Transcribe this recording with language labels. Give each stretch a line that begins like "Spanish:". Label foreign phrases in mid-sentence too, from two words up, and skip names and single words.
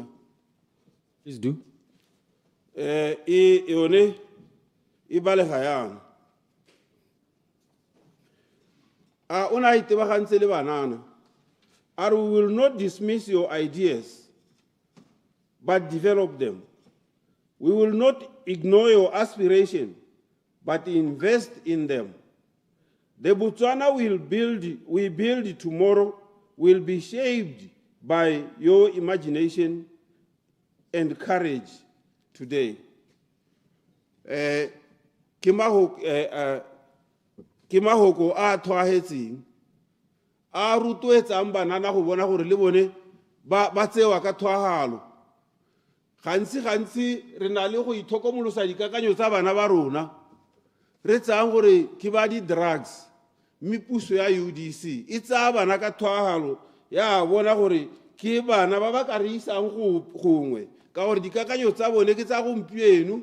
English: Please do.
Tswana: Yone e balega yana ona itebagantse le banana
English: we will not dismiss your ideas but develop them. We will not ignore your aspiration but invest in them. The Botswana we build tomorrow will be shaped by your imagination and courage today.
Tswana: Ke mahoko a thwahetseng a rotloetsang banana go bona gore le bone ba tsewa ka thwagalo. Gantsi re na le go itlhokomolosa dikakanyo tsa bana ba rona re tsang gore ke ba di drugs, mme puso ya UDC e tsaya bana ka thwagalo ya bona gore ke bana ba ba ka re isang gongwe ka gore dikakanyo tsa bone ke tsa gompieno.